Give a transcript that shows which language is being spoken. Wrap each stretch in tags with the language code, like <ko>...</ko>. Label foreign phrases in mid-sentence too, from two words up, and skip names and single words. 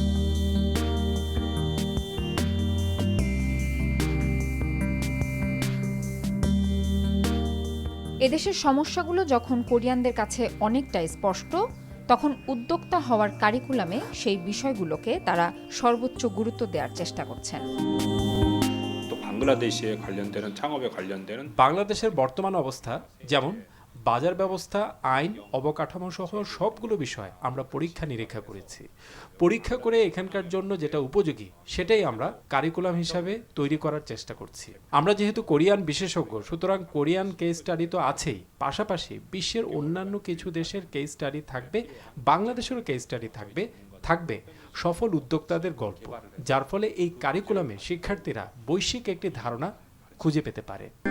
<bn>এদেশের সমস্যাগুলো যখন কোরিয়ানদের কাছে অনেকটাই স্পষ্ট, তখন উদ্যোক্তা হওয়ার কারিকুলামে সেই বিষয়গুলোকে তারা সর্বোচ্চ গুরুত্ব দেওয়ার চেষ্টা করছেন।</bn> <ko>또 방글라데시에 관련되는 창업에 관련되는</ko> <bn>বাংলাদেশের বর্তমান অবস্থা, যেমন বাজার ব্যবস্থা, আইন, অবকাঠামো সহ সবগুলো বিষয় আমরা পরীক্ষা নিরীক্ষা করেছি। পরীক্ষা করে এখানকার জন্য যেটা উপযোগী সেটাই আমরা কারিকুলাম হিসাবে তৈরি করার চেষ্টা করছি। আমরা যেহেতু কোরিয়ান বিশেষজ্ঞ, সুতরাং কোরিয়ান কেস স্টাডি তো আছেই, পাশাপাশি বিশ্বের অন্যান্য কিছু দেশের কেস স্টাডি থাকবে, বাংলাদেশেরও কেস স্টাডি থাকবে সফল উদ্যোক্তাদের গল্প, যার ফলে এই কারিকুলামে শিক্ষার্থীরা বৈশ্বিক একটি ধারণা খুঁজে পেতে পারে।</bn>